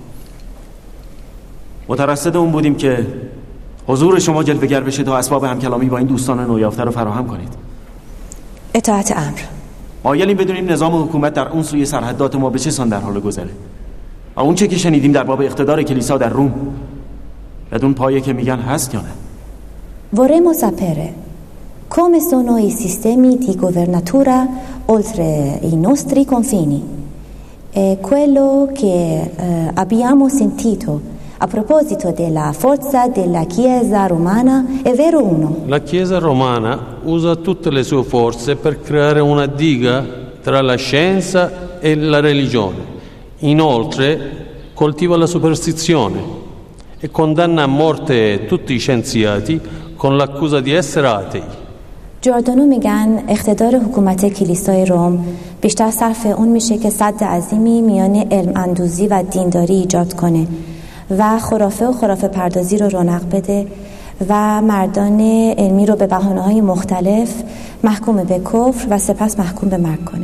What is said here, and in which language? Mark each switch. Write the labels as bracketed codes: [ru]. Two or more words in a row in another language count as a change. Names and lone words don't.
[fa] مترصد اون بودیم که حضور شما جلوه‌گر بشه تا اسباب همکلامی با این دوستان نویافته رو فراهم کنید. اطاعت امر. مایلیم بدونیم نظام حکومت در اون سوی سرحدات ما به چه سان در حال گذره. اون چه که شنیدیم در باب اقتدار کلیسا در روم بدون پایه که میگن هست یا نه؟ [it] Vorremmo sapere come sono i sistemi di governatura oltre i nostri confini. E quello che abbiamo sentito a proposito della forza della Chiesa romana è vero uno? La Chiesa romana usa tutte le sue forze per creare una diga tra la scienza e la religione. Inoltre coltiva la superstizione e condanna a morte tutti i scienziati con l'accusa di essere atei. [fa] جوردانو میگن اقتدار حکومت کلیسای روم بیشتر صرف اون میشه که سد عظیمی میان علم اندوزی و دینداری ایجاد کنه و خرافه و خرافه پردازی رو رونق بده و مردان علمی رو به بهانه‌های مختلف محکوم به کفر و سپس محکوم به مرگ کنه.